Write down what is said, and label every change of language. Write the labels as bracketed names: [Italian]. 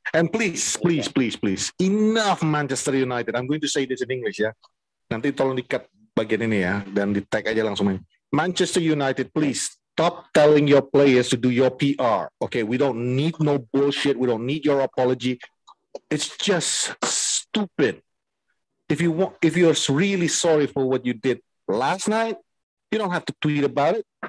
[English] And please, enough Manchester United. I'm going to say this in English ya. [Indonesian] Nanti tolong di-cut bagian ini ya dan di-tag aja langsung. [English] Manchester United, please stop telling your players to do your PR. Okay, we don't need no bullshit. We don't need your apology. It's just stupid. If you're really sorry for what you did last night, you don't have to tweet about it.